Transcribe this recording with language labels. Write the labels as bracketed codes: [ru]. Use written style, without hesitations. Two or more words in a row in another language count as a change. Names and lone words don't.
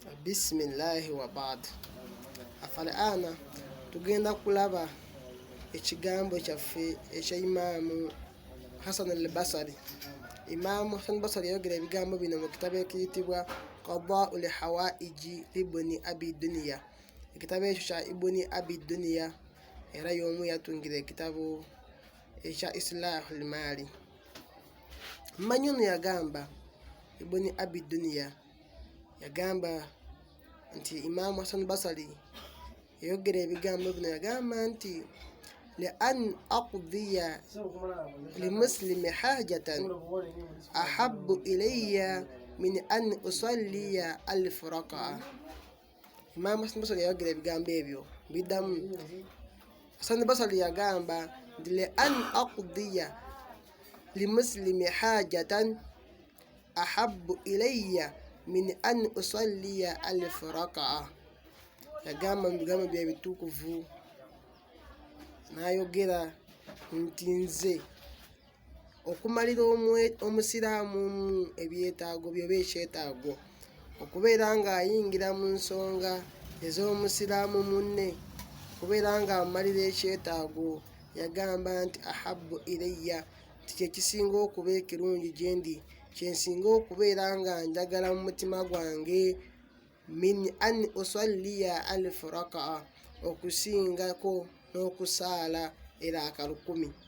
[ar] بسم الله وبعد. [lg] Afal'aana tugenda kulaba ekigambo kyaffe ekya Imaamu Hasan al-Basri. Imaamu Hasan al-Basri yayogera ebigambo bino mu kitabo ekiyitibwa Qadaa'ul Hawaa'iji Ibni Abi Dunya. Ekitabo ekyo kya Ibni Abi Dunya era y'omu yatungira ekitabo ekya Islahul Maali. Mmanyi ono yagamba, Ibni Abi Dunya yagamba nti Imaamu Hasan al-Basri yayogera ebigambo bino, yagamba nti [ar] لأن أقضي لمسلم حاجة أحب إلي من أن أصلي 1000 ركعة. [lg] Imaamu Hasan al-Basri yayogera ebigambo ebyo biddamu. [ar] Hasan al-Basri yagamba لأن أقضي لمسلم حاجة أحب إلي من أن أصلي 1000 ركعة. [lg] Yagamba mu bigambo bye bitukuvu n'ayogera nti nze okumalira omusiraamu ebyetaago byoba ekyetaago, okubeera ng'ayingira mu nsonga ez'omusiraamu munne, okubeera ng'amalira ekyetaago, yagamba nti [ar] أحب إلي, [lg] nti kyekisinga okuba ekirungi gye ndi, kyensinga okubeera nga njagala mu mutima gwange, [ar] من أن أصلي 1000 ركعة, [lg] okusingako n'okusaala eraka 1000.